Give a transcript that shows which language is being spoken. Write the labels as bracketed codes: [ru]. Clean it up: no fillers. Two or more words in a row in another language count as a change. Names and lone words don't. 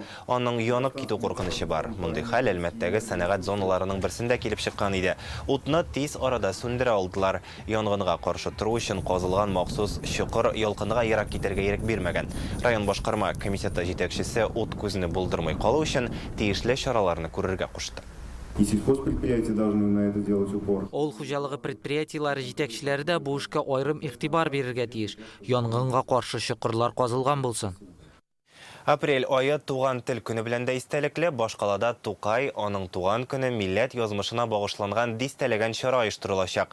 [tt] Аның янып китү куркынычы бар. Мондый хәл Әлмәттәге сәнәгать зоналарының берсендә килеп чыккан иде. Утны тиз арада сүндерә алдылар. Янгынга каршы тору өчен казылган махсус чокыр ялкынга ерак китәргә ирек бирмәгән. Район башкарма комитеты җитәкчесе ут күзне булдырмый калу өчен тиешле чараларны күрергә кушты. [ru] И сельхозпредприятия должны на это делать упор. [tt] Ол хуҗалыгы предприятиеләре җитәкчеләре дә бу эшкә аерым игътибар бирергә тиеш. Янгынга каршы чокырлар казылган булсын. Апрель айы туган тел көне белән дә истәлекле. Башкалада Тукай, аның туган көне милләт язмышына багышланган дистәләгән чара оештырылачак.